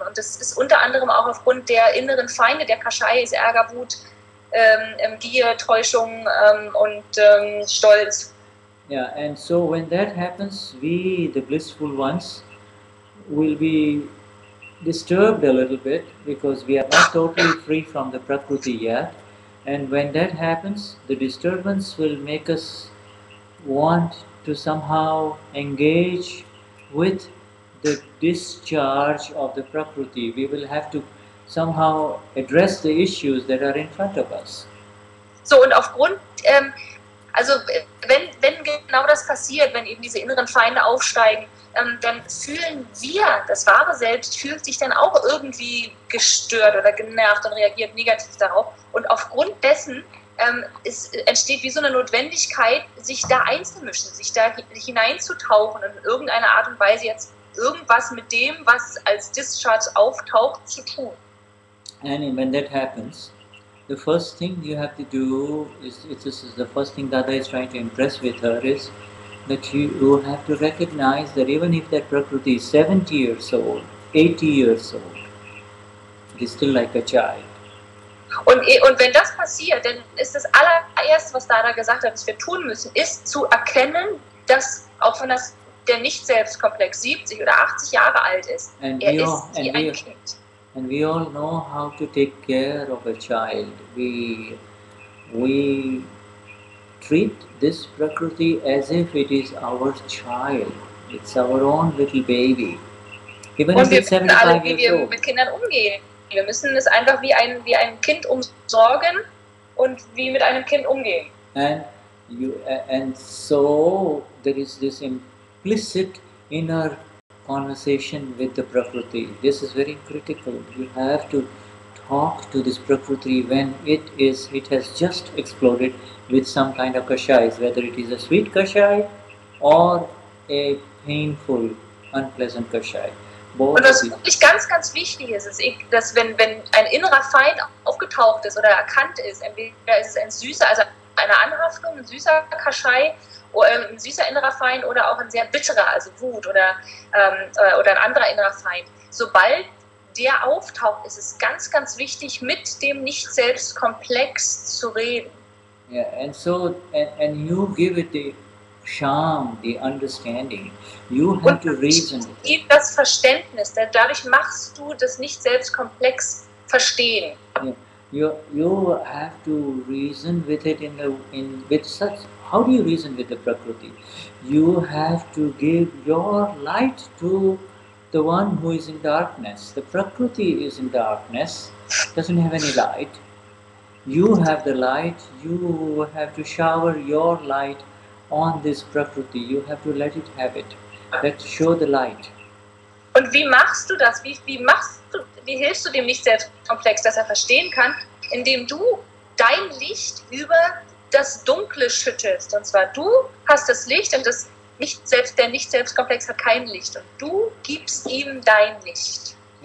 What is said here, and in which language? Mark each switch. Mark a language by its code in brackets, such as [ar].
[de] Und das ist unter anderem auch aufgrund der inneren Feinde, der Kashais, Ärger, Wut, Gier, Täuschung und Stolz. [en] Yeah, and so when that happens, we, the blissful ones, will be disturbed a little bit because we are not totally free from the Prakruti yet. And when that happens, the disturbance will make us want to somehow engage with the discharge of the Prakruti. We will have to somehow address the issues that are in front of us. [de] So, und aufgrund, also wenn genau das passiert, wenn eben diese inneren Feinde aufsteigen, dann fühlen wir, das wahre Selbst fühlt sich dann auch irgendwie gestört oder genervt und reagiert negativ darauf. Und aufgrund dessen entsteht wie so eine Notwendigkeit, sich da einzumischen, sich da hineinzutauchen und in irgendeiner Art und Weise jetzt irgendwas mit dem, was als Discharge auftaucht, zu tun. [en] And when that happens, the first thing you have to do is, this is the first thing Dada is trying to impress with her, is that you have to recognize that even if that Prakruti is 70 years old, 80 years old, it is still like a child. [de] Und wenn das passiert, dann ist das allererste, was Dada gesagt hat, was wir tun müssen, ist zu erkennen, dass, auch wenn das der Nicht-Selbst-Komplex 70 oder 80 Jahre alt ist, er ist wie ein Kind. [en] And we all know how to take care of a child. We treat this Prakruti as if it is our child. It's our own little baby. Even if it's 75 years old. [de] Mit Kindern umgehen. Wir müssen es einfach wie ein Kind umsorgen und wie mit einem Kind umgehen. [en] And so there is this implicit inner conversation with the Prakruti. This is very critical. You have to talk to this Prakruti when it has just exploded with some kind of kashais, whether it is a sweet kashai or a painful, unpleasant kashai. [de] Und was wirklich ganz, ganz wichtig ist, dass wenn ein innerer Feind aufgetaucht ist oder erkannt ist, entweder ist es ein süßer, also eine Anhaftung, ein süßer Kashai, ein süßer innerer Feind oder auch ein sehr bitterer, also Wut oder ein anderer innerer Feind. Sobald der auftaucht, ist es ganz, ganz wichtig, mit dem Nicht-Selbst-Komplex zu reden. [en] Yeah, and so, and you give it the charm, the understanding. You have to reason with it. [de] Das Verständnis, dadurch machst du das Nicht-Selbst-Komplex verstehen. [en] Yeah. You have to reason with it with such. How do you reason with the Prakruti? You have to give your light to the one who is in darkness. The Prakruti is in darkness, doesn't have any light. You have the light, you have to shower your light on this Prakruti. You have to let it have it. Let's show the light. [de] Und wie machst du das? Wie hilfst du dem Nicht-Selbst-Komplex, dass er verstehen kann, indem du dein Licht über das Dunkle schüttest. Und zwar du hast das Licht und der Nicht-Selbst-Komplex hat kein Licht. Und du gibst ihm dein Licht.